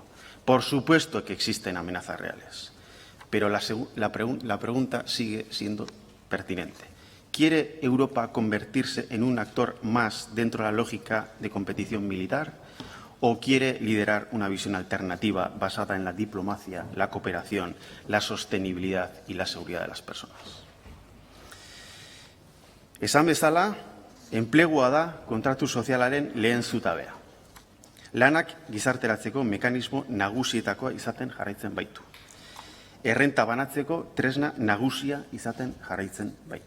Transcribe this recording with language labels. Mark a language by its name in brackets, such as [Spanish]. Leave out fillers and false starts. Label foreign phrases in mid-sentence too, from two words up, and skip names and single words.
[Spanish] Por supuesto que existen amenazas reales. Pero la pregunta sigue siendo pertinente. ¿Quiere Europa convertirse en un actor más dentro de la lógica de competición militar o quiere liderar una visión alternativa basada en la diplomacia, la cooperación, la sostenibilidad y la seguridad de las personas? [Basque] Esan bezala, enplegua da kontratu sozialaren lehen zutabea. Lanak gizarteratzeko mekanismo nagusietakoa izaten jarraitzen baitu. Errenta banatzeko tresna nagusia izaten jarraitzen baitu.